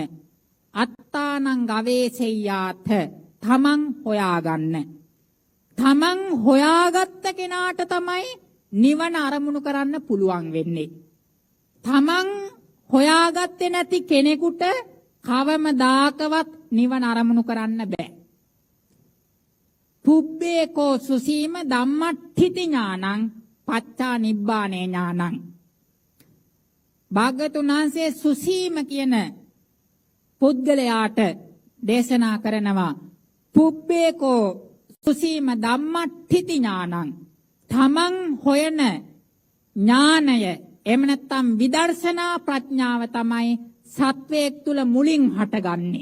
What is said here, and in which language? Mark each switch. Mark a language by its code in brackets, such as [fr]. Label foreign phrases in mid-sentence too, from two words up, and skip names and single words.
[pi] අත්තානං ගවේසෙය්‍යාත. [si] තමන් හොයාගන්න. තමන් හොයාගත්ත කෙනාට තමයි නිවන අරමුණු කරන්න පුළුවන් වෙන්නේ. තමන් හොයාගත්තේ නැති කෙනෙකුට කවමදාකවත් නිවන අරමුණු කරන්න බෑ. [pi] පුබ්බේකෝ සුසීම ධම්මට්ඨිති ඥානං පච්චා නිබ්බානේ ඥානං. [si] භාග්‍යවතුන් වහන්සේ සුසීම කියන පුද්ගලයාට දේශනා කරනවා. [pi] පුබ්බේකෝ සුසීම ධම්මට්ඨිති ඥානං. [si] තමන් හොයන ඥානය එහෙම නැත්නම් විදර්ශනා ප්‍රඥාව තමයි සත්වයක් තුල මුලින් හටගන්නේ.